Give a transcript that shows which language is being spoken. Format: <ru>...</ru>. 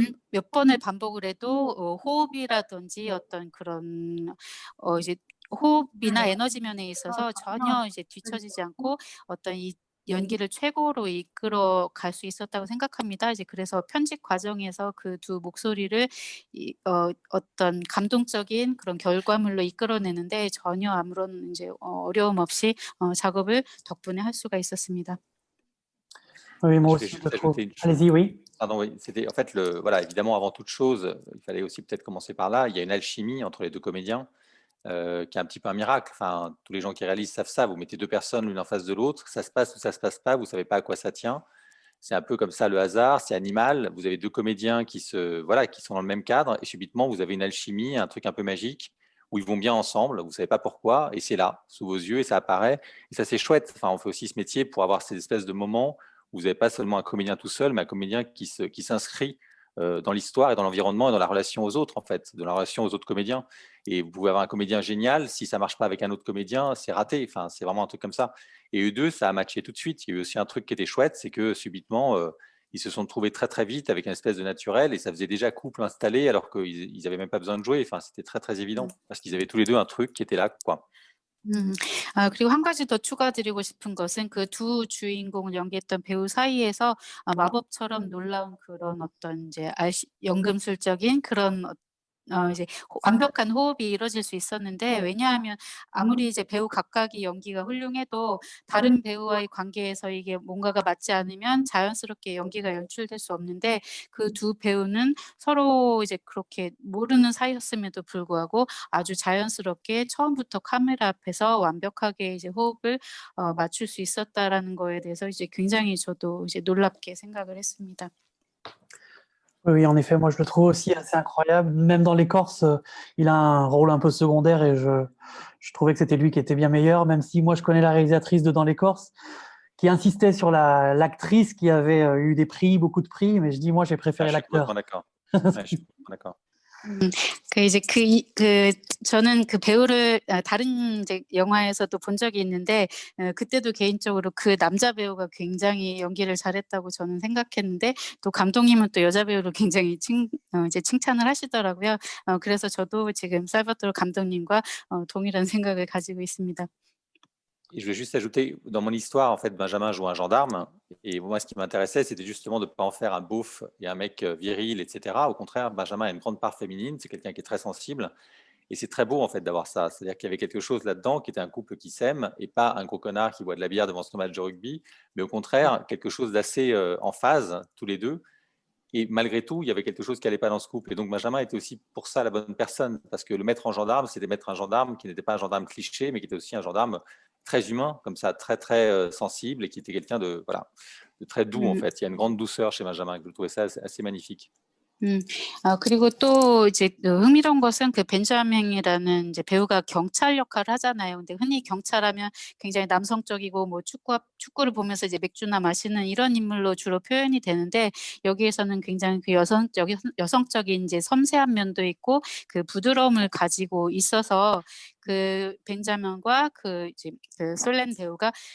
<ko>몇 번을 반복을 해도 호흡이라든지 어떤 그런 이제 호흡이나 에너지 면에 있어서 전혀 이제 뒤처지지 않고 어떤 이 연기를 최고로 이끌어 갈 수 있었다고 생각합니다. 이제 그래서 편집 과정에서 두 목소리를 어떤 감동적인 그런 결과물로 이끌어내는데 전혀 아무런 이제 어려움 없이 작업을 덕분에 할 수가 있었습니다.</ko> <fr>Oui, moi Je vais aussi, juste je trouve. ajouter une chose. Allez-y, oui. Pardon, oui, c'était en fait voilà, évidemment, avant toute chose, il fallait aussi peut-être commencer par là. Il y a une alchimie entre les deux comédiens qui est un petit peu un miracle. Enfin, tous les gens qui réalisent savent ça. Vous mettez deux personnes l'une en face de l'autre, ça se passe ou ça se passe pas, vous savez pas à quoi ça tient. C'est un peu comme ça le hasard, c'est animal. Vous avez deux comédiens qui sont dans le même cadre et subitement vous avez une alchimie, un truc un peu magique où ils vont bien ensemble. Vous savez pas pourquoi et c'est là, sous vos yeux et ça apparaît. Et ça c'est chouette. Enfin, on fait aussi ce métier pour avoir ces espèces de moments où vous n'avez pas seulement un comédien tout seul, mais un comédien qui s'inscrit dans l'histoire et dans l'environnement et dans la relation aux autres, en fait, de la relation aux autres comédiens. Et vous pouvez avoir un comédien génial, si ça ne marche pas avec un autre comédien, c'est raté. Enfin, c'est vraiment un truc comme ça. Et eux deux, ça a matché tout de suite. Il y a eu aussi un truc qui était chouette, c'est que subitement, ils se sont trouvés très très vite avec une espèce de naturel et ça faisait déjà couple installé alors qu'ils n'avaient même pas besoin de jouer. Enfin, c'était très très évident parce qu'ils avaient tous les deux un truc qui était là, quoi.</fr> <ko>그리고 한 가지 더 추가드리고 싶은 것은 두 주인공을 연기했던 배우 사이에서 마법처럼 놀라운 그런 어떤 이제 연금술적인 그런 이제 완벽한 호흡이 이루어질 수 있었는데, 왜냐하면 아무리 이제 배우 각각이 연기가 훌륭해도 다른 배우와의 관계에서 이게 뭔가가 맞지 않으면 자연스럽게 연기가 연출될 수 없는데, 두 배우는 서로 이제 그렇게 모르는 사이였음에도 불구하고 아주 자연스럽게 처음부터 카메라 앞에서 완벽하게 이제 호흡을 맞출 수 있었다라는 거에 대해서 이제 굉장히 저도 이제 놀랍게 생각을 했습니다.</ko> <fr>Oui, en effet, moi je le trouve aussi assez incroyable. Même dans les Corses, il a un rôle un peu secondaire et je trouvais que c'était lui qui était bien meilleur, même si moi je connais la réalisatrice de Dans les Corses qui insistait sur l'actrice qui avait eu des prix, beaucoup de prix, mais je dis moi j'ai préféré l'acteur. D'accord. Je suis d'accord.</fr> <ko>이제 저는 배우를 다른 이제 영화에서도 본 적이 있는데, 그때도 개인적으로 남자 배우가 굉장히 연기를 잘했다고 저는 생각했는데, 또 감독님은 또 여자 배우를 굉장히 이제 칭찬을 하시더라고요. 그래서 저도 지금 살바토르 감독님과 동일한 생각을 가지고 있습니다.</ko> <fr>Et je vais juste ajouter, dans mon histoire, en fait, Benjamin joue un gendarme. Et moi, ce qui m'intéressait, c'était justement de ne pas en faire un beauf et un mec viril, etc. Au contraire, Benjamin a une grande part féminine. C'est quelqu'un qui est très sensible. Et c'est très beau, en fait, d'avoir ça. C'est-à-dire qu'il y avait quelque chose là-dedans qui était un couple qui s'aime et pas un gros connard qui boit de la bière devant son match de rugby. Mais au contraire, quelque chose d'assez en phase, tous les deux. Et malgré tout, il y avait quelque chose qui n'allait pas dans ce couple. Et donc, Benjamin était aussi pour ça la bonne personne. Parce que le mettre en gendarme, c'était mettre un gendarme qui n'était pas un gendarme cliché, mais qui était aussi un gendarme très humain, comme ça, très, très sensible, et qui était quelqu'un de très doux, en fait. Il y a une grande douceur chez Benjamin, que je trouvais ça assez magnifique.</fr> <ko>그리고 또 이제 흥미로운 것은 그 벤자민이라는 이제 배우가 경찰 역할을 하잖아요. 근데 흔히 경찰하면 굉장히 남성적이고 뭐 축구를 보면서 이제 맥주나 마시는 이런 인물로 주로 표현이 되는데 여기에서는 굉장히 그 여성적인 이제 섬세한 면도 있고 그 부드러움을 가지고 있어서 그 벤자민과 그 이제 그 솔렌 배우가</ko>